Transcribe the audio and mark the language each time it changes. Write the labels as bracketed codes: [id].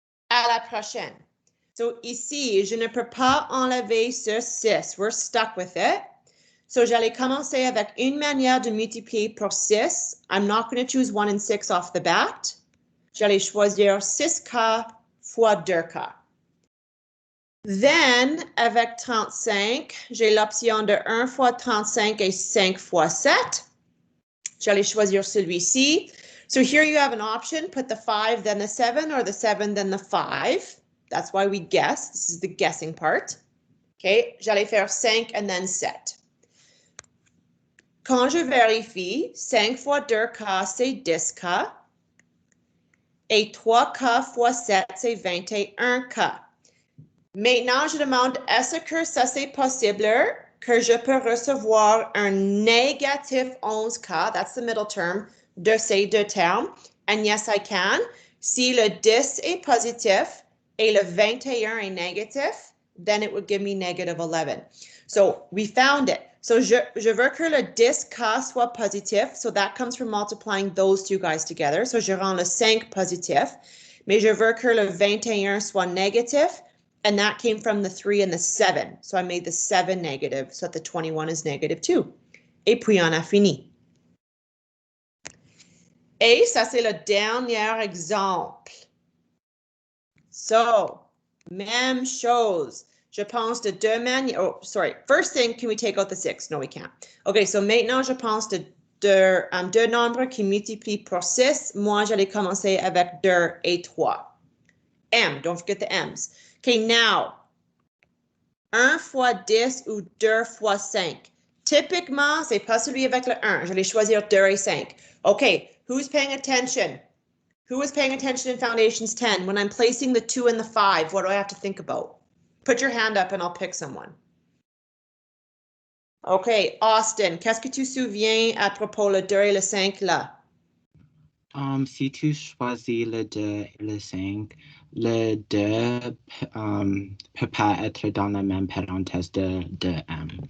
[fr] À la prochaine. So, ici, je ne peux pas enlever ce 6. [en] We're stuck with it. [fr] So, j'allais commencer avec une manière de multiplier pour 6. [en] I'm not going to choose 1 and 6 off the bat. [fr] J'allais choisir 6K fois 2K. Then, avec 35, j'ai l'option de 1 fois 35 et 5 fois 7. J'allais choisir celui-ci. [en] So here you have an option, put the 5, then the 7, or the 7, then the 5. That's why we guess. This is the guessing part. [fr] Okay, j'allais faire 5 and then 7. Quand je vérifie, 5 fois 2K, c'est 10K. Et 3K fois 7, c'est 21K. Maintenant, je demande, est-ce que ça c'est possible que je peux recevoir un négatif 11K, [en] that's the middle term, [fr] de ces deux termes? [en] And yes, I can. [fr] Si le 10 est positif et le 21 est négatif, [en] then it would give me negative 11. So we found it. [fr] So je veux que le 10K soit positif. [en] So that comes from multiplying those two guys together. [fr] So je rends le 5 positif. Mais je veux que le 21 soit négatif. [en] And that came from the 3 and the 7. So I made the 7 negative so that the 21 is negative 2. [fr] Et puis on a fini. Et ça, c'est le dernier exemple. So, même chose. Je pense de deux manières. [en] Oh, sorry. First thing, can we take out the 6? No, we can't. [fr] Okay, so maintenant, je pense de deux nombres qui multiplient pour 6. Moi, j'allais commencer avec 2 et 3. [en] M, don't forget the M's. [fr] Okay, now, 1 fois 10 ou 2 fois 5. Typiquement, c'est pas celui avec le 1. Je vais choisir 2 et 5. [en] Okay, who's paying attention? Who is paying attention in Foundations 10? When I'm placing the 2 and the 5, what do I have to think about? Put your hand up and I'll pick someone. [fr] Okay, Austin, qu'est-ce que tu souviens à propos le 2 et le 5 là? Si tu choisis le 2 et le 5, le 2 peut pas être dans la même parenthèse de M.